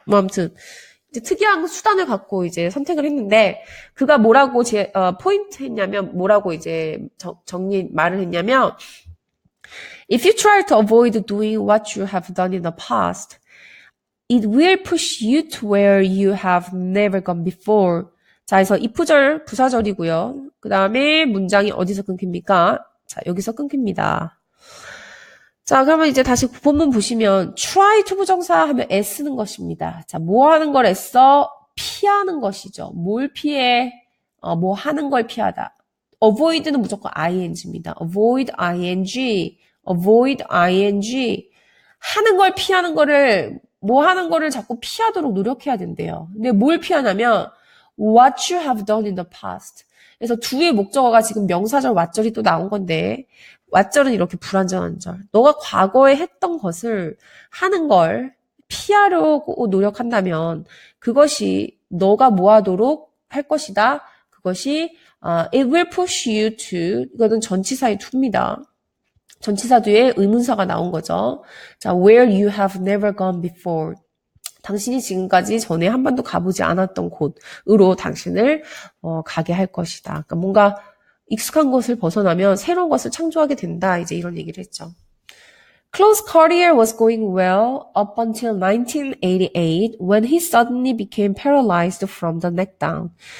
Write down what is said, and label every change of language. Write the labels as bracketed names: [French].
[Korean] 뭐 아무튼 이제 특이한 수단을 갖고 이제 선택을 했는데 그가 뭐라고 포인트 했냐면 뭐라고 이제 말을 했냐면 [English] If you try to avoid doing what you have done in the past, it will push you to where you have never gone before. [Korean] 자, 그래서 이 부절 부사절이고요. 그 다음에 문장이 어디서 끊깁니까? 자, 여기서 끊깁니다. 자, 그러면 이제 다시 본문 보시면 [English] try to [Korean] 부정사 하면 애쓰는 것입니다. 자, 뭐 하는 걸 애써? 피하는 것이죠. 뭘 피해? 뭐 하는 걸 피하다. avoid는 무조건 ing입니다. [English] avoid ing. [Korean] 하는 걸 피하는 거를 뭐 하는 거를 자꾸 피하도록 노력해야 된대요. 근데 뭘 피하냐면 [English] what you have done in the past. [Korean] 그래서 두의 목적어가 지금 명사절 왓절이 또 나온 건데 왓절은 이렇게 불완전한 절. 너가 과거에 했던 것을 하는 걸 피하려고 노력한다면 그것이 너가 뭐하도록 할 것이다. 그것이 [English] it will push you to [Korean] 이거는 전치사의 to입니다. 전치사 뒤에 의문사가 나온 거죠. [English] 자, where you have never gone before. [Korean] 당신이 지금까지 전에 한 번도 가보지 않았던 곳으로 당신을 가게 할 것이다. 그러니까 뭔가 익숙한 것을 벗어나면 새로운 것을 창조하게 된다. 이제 이런 얘기를 했죠. [English] Chloe's career was going well up until 1988 when he suddenly became paralyzed from the neck down.